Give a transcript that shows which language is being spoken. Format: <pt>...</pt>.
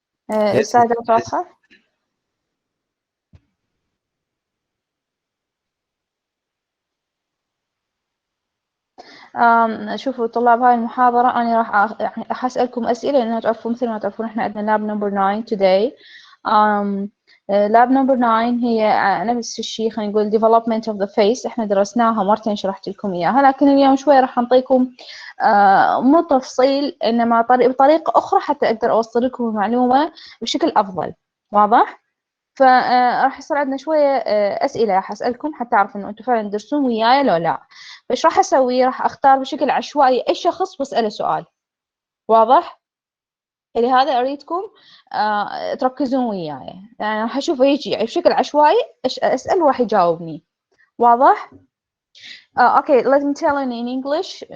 <ar>السلايدات واضحة؟ شوفوا طلاب، هاي المحاضرة أنا راح أسألكم أسئلة لأنها تعرفون مثل ما تعرفون إحنا عندنا</ar> <en>lab number 9 today. lab number 9</en> <ar>هي نفس الشيء، خلينا نقول</ar> <en>development of the face.</en> <ar>إحنا درسناها مرتين، شرحت لكم إياها، لكن اليوم شوي راح نعطيكم مو تفصيل إنما بطريقة أخرى حتى أقدر أوصل لكم المعلومة بشكل أفضل. واضح؟ فراح يصير عندنا شوية أسئلة راح أسألكم حتى أعرف إنه أنتم فعلا تدرسون وياي لو لا. فإيش راح أسوي؟ راح أختار بشكل عشوائي أي شخص وأسأله سؤال. واضح؟ لهذا أريدكم تركزون وياي. يعني راح أشوفه يجي بشكل عشوائي، أسأل وراح يجاوبني. واضح؟</ar> <en>Okay, let me tell you in English.</en>